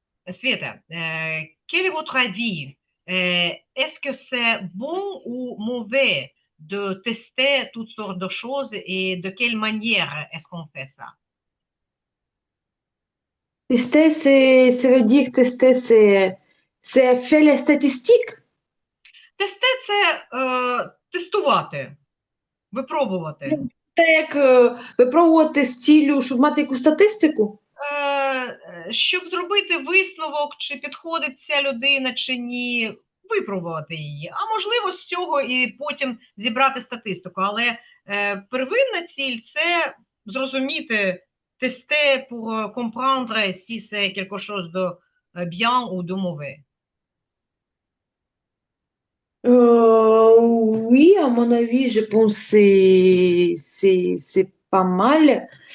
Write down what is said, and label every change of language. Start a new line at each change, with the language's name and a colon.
French: Света, quel est votre avis? Est-ce que c'est bon ou mauvais de tester toutes sortes de choses et de quelle manière est-ce qu'on fait ça? Tester, ça veut dire tester, c'est faire les statistiques.
Ukrainian: Тести це тестувати, випробувати. Це як випробувати з ціллю, щоб мати якусь статистику. Щоб зробити висновок, чи підходить ця людина, чи ні, випробувати її. А можливо, з цього і потім зібрати статистику. Але первинна ціль – це зрозуміти,
French: tester pour comprendre si c'est quelque chose de bien ou de mauvais. Oui, à mon avis, je pense que c'est pas mal.